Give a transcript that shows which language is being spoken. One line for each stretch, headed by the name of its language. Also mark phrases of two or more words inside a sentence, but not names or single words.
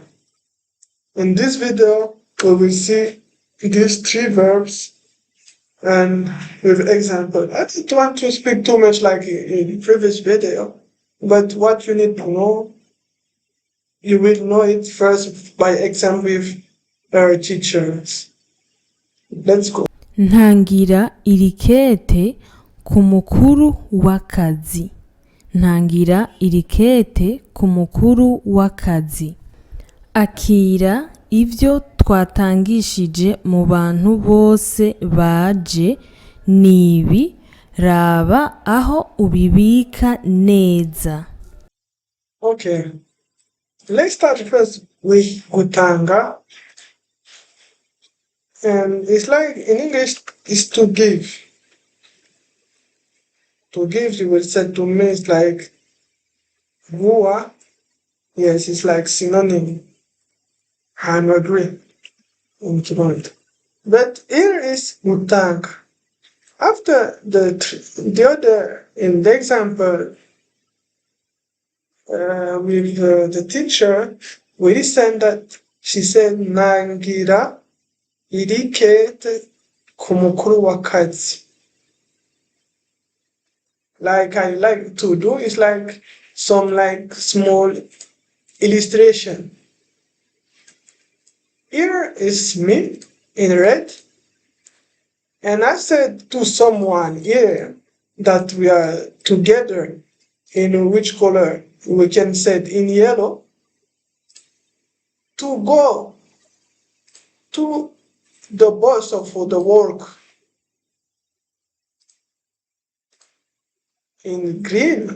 English: In this video, we will see these three verbs and with example. I don't want to speak too much like in the previous video, but what you need to know, you will know it first by example with our teachers. Let's go.
Rundi: Ntangira iri kete ku mukuru w'akazi. Ntangira iri kete ku mukuru w'akazi. Akira ivyo twatangishije mu bantu bose baje nibi, raba aho ubibika neza.
English: Okay, let's start first with Gutanga. And it's like in English, is to give. To give, you will say to me, it's like Gua. Yes, it's like synonym. I agree in Kirundi. But here is Gutanga. After the other, in the example with the teacher, we listen that she said
Rundi: Nangira iri kete ku mukuru w'akazi.
English: Like I like to do is like some like small illustration. Here is me in red, and I said to someone here that we are together in which color we can say in yellow to go to the boss for the work in green.